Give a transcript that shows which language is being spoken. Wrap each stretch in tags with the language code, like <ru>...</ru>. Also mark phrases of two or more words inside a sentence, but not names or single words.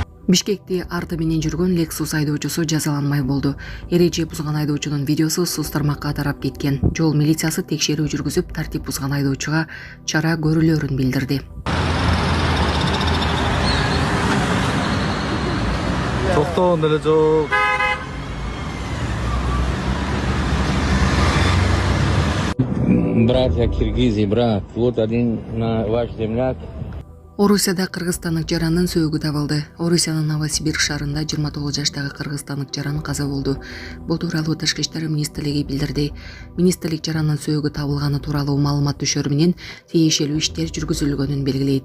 <ky>Бишкекте арты менен жүргөн Lexus айдоочусу жазаланмай болду. Эреже бузган айдоочунун видеосу соц тармакка тарап кеткен. Жол милициясы текшерүү жүргүзүп, тартип бузган айдоочуга чара көрүлөрүн билдирди. Токтогон деле жок.</ky> <ru>Братья Киргизии, брат, вот один ваш земляк.</ru> <ky>Орусияда кыргызстандык жарандын сөөгү табылды. Орусиянын Новосибирск шаарында 29 жаштагы кыргызстандык жаран каза болду. Бул тууралуу Тышкы иштер министрлиги билдирди. Министрлик жарандын сөөгү табылганы тууралуу маалымат түшөр менен тиешелүү иштер жүргүзүлгөнүн белгилейт.</ky>